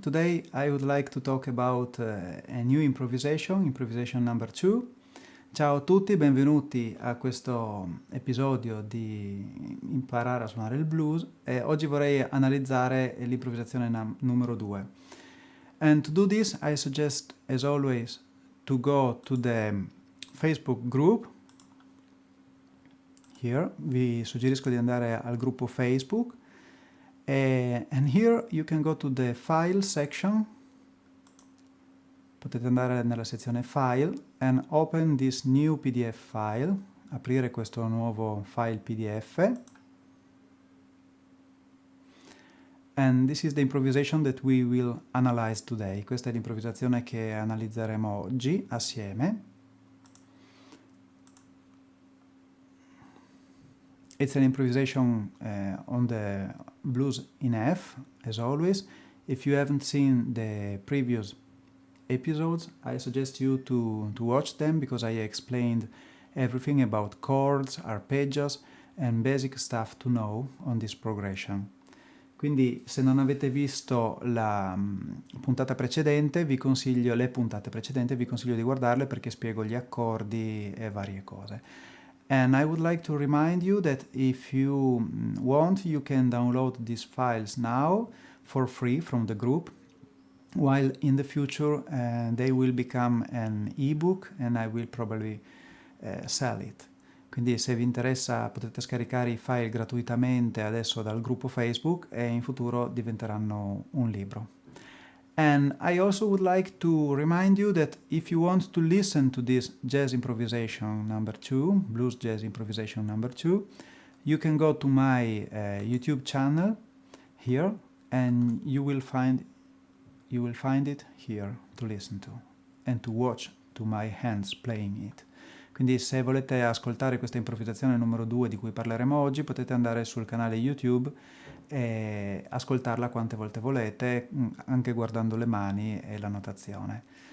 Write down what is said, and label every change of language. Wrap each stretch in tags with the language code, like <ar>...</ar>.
<en>Today I would like to talk about a new improvisation number 2.</en> <it>Ciao a tutti, benvenuti a questo episodio di imparare a suonare il blues e oggi vorrei analizzare l'improvvisazione numero 2.</it> <en>And to do this I suggest as always to go to the Facebook group. Here,</en> <it>vi suggerisco di andare al gruppo Facebook</it> <en>and here you can go to the file section.</en> <it>Potete andare nella sezione file</it> <en>and open this new PDF file,</en> <it>aprire questo nuovo file PDF.</it> <en>And this is the improvisation that we will analyze today.</en> <it>Questa è l'improvvisazione che analizzeremo oggi assieme.</it> <en>It's an improvisation on the blues in F, as always. If you haven't seen the previous episodes, I suggest you to watch them because I explained everything about chords, arpeggios and basic stuff to know on this progression.</en> <it>Quindi se non avete visto la puntata precedente, vi consiglio di guardarle perché spiego gli accordi e varie cose.</it> <en>And I would like to remind you that if you want, you can download these files now for free from the group, while in the future they will become an ebook and I will probably sell it.</en> <it>Quindi se vi interessa potete scaricare i file gratuitamente adesso dal gruppo Facebook e in futuro diventeranno un libro.</it> <en>And I also would like to remind you that if you want to listen to this jazz improvisation number 2, blues jazz improvisation number 2, you can go to my YouTube channel here and you will find it here to listen to and to watch to my hands playing it.</en> <it>Quindi se volete ascoltare questa improvvisazione numero 2 di cui parleremo oggi potete andare sul canale YouTube e ascoltarla quante volte volete, anche guardando le mani e la notazione.</it>